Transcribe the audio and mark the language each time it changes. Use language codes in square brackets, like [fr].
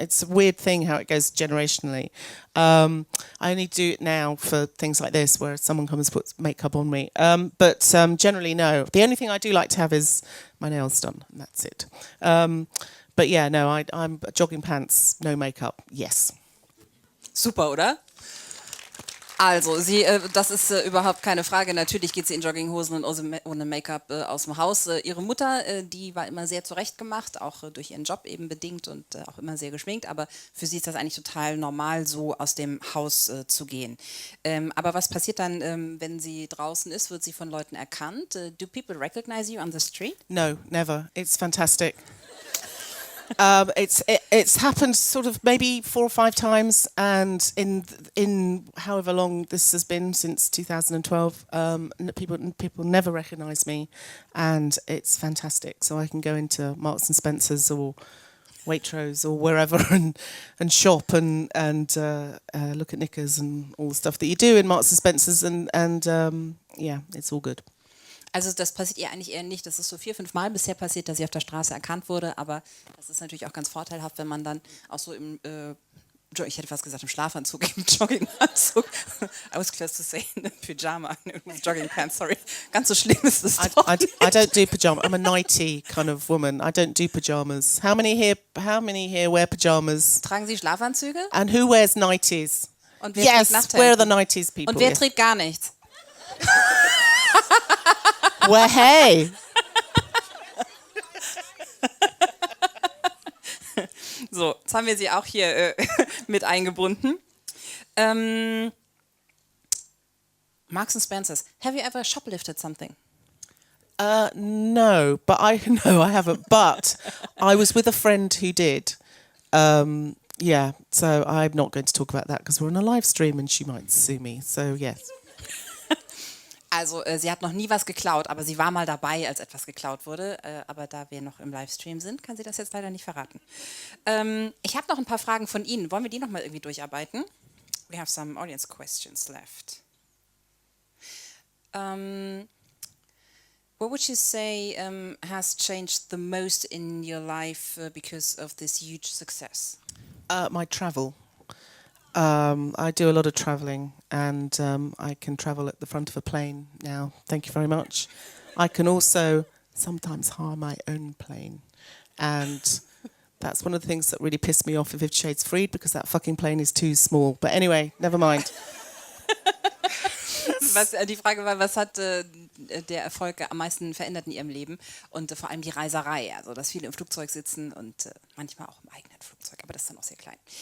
[en] It's a weird thing how it goes generationally. I only do it now for things like this, where someone comes and puts makeup on me. But generally, no. The only thing I do like to have is my nails done, and that's it. But yeah, no, I'm jogging pants, no makeup, yes. [de] Super, oder? Also, das ist überhaupt keine Frage. Natürlich geht sie in Jogginghosen und ohne Make-up aus dem Haus. Ihre Mutter, die war immer sehr zurechtgemacht, auch durch ihren Job eben bedingt und auch immer sehr geschminkt. Aber für sie ist das eigentlich total normal, so aus dem Haus zu gehen. Aber was passiert dann, wenn sie draußen ist? Wird sie von Leuten erkannt? [en] Do people recognize you on the street? No, never. It's fantastic. It's happened sort of maybe 4 or 5 times, and in however long this has been, since 2012, people never recognise me, and it's fantastic. So I can go into Marks and Spencers or Waitrose or wherever and shop and look at knickers and all the stuff that you do in Marks and Spencers, and yeah, it's all good. [de] Also das passiert ihr eigentlich eher nicht. Das ist so 4, 5 Mal bisher passiert, dass sie auf der Straße erkannt wurde. Aber das ist natürlich auch ganz vorteilhaft, wenn man dann auch so im, ich hätte fast gesagt im Schlafanzug, im Jogginganzug. [en] I was close to say in a pyjama. It was jogging pants, sorry. [de] Ganz so schlimm ist es doch. [en] I don't do pyjamas. I'm a nighty kind of woman. I don't do pyjamas. How many here wear pyjamas? [de] Tragen Sie Schlafanzüge? [en] And who wears nighties? [de] Und wer [en] Yes, [de] trägt Nachthemden? [en] where are the nighties people? [de] Und wer [en] Yes. [de] trägt gar nichts? [en] Well, hey. [de] So, jetzt haben wir sie auch hier mit eingebunden. [en] Marks and Spencers. Have you ever shoplifted something? No, I haven't. But I was with a friend who did. Yeah, so I'm not going to talk about that because we're on a live stream and she might sue me. So yes. [de] Also sie hat noch nie was geklaut, aber sie war mal dabei, als etwas geklaut wurde. Aber da wir noch im Livestream sind, kann sie das jetzt leider nicht verraten. Ich habe noch ein paar Fragen von Ihnen. Wollen wir die noch mal irgendwie durcharbeiten? [en] We have some audience questions left. What would you say has changed the most in your life because of this huge success? My travel. I do a lot of travelling, and I can travel at the front of a plane now. Thank you very much. I can also sometimes hire my own plane, and that's one of the things that really pissed me off with 50 Shades Freed, because that fucking plane is too small. But anyway, never mind. [de] Die Frage war, was hat der Erfolg am meisten verändert in Ihrem Leben? Und vor allem die Reiserei, also dass viele im Flugzeug sitzen und manchmal auch im eigenen Flugzeug, aber das ist dann auch sehr klein.